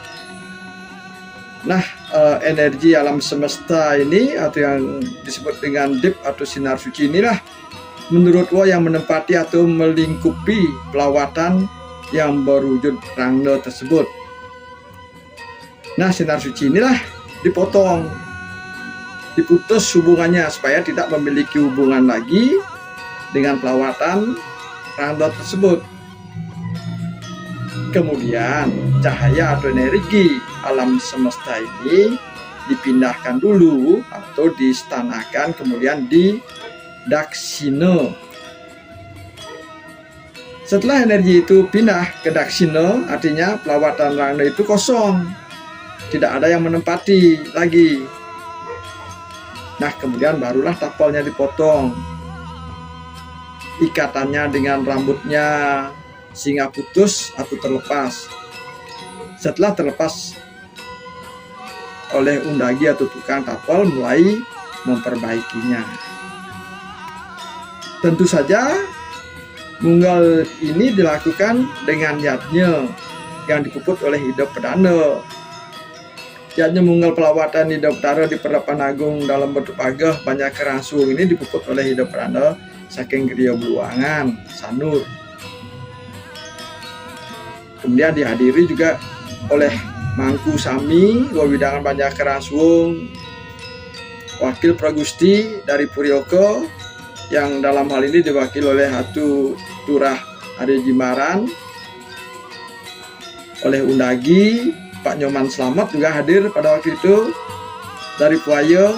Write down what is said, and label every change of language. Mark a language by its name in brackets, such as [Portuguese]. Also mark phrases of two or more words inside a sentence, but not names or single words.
[Indonesian] Nah, energi alam semesta ini atau yang disebut dengan dip atau sinar suci inilah menurut yang menempati atau melingkupi pelawatan yang berwujud rangda tersebut. Nah, sinar suci inilah dipotong, diputus hubungannya supaya tidak memiliki hubungan lagi dengan pelawatan rangda tersebut. Kemudian cahaya atau energi alam semesta ini dipindahkan dulu atau distanakan, kemudian di daksina. Setelah energi itu pindah ke daksina, artinya pelawatan rangda itu kosong, tidak ada yang menempati lagi. Nah, kemudian barulah tapalnya dipotong, ikatannya dengan rambutnya sehingga putus atau terlepas. Setelah terlepas oleh undagi atau tukang tapal, mulai memperbaikinya. Tentu saja munggal ini dilakukan dengan yatnya yang dipuput oleh Ida Pedana. Yatnya munggal pelawatan Ida Pedana di Pedapan Agung dalam bentuk pagah banyak kerangsung ini dipuput oleh Ida Pedana saking Griya Beluangan, Sanur. Kemudian dihadiri juga oleh Mangku Sami, Wawidangan Banyak Keraswung, Wakil Pragusti dari Puryoko, yang dalam hal ini diwakili oleh Hatu Turah Ade Jimaran, oleh Undagi, Pak Nyoman Slamet juga hadir pada waktu itu dari Puayo.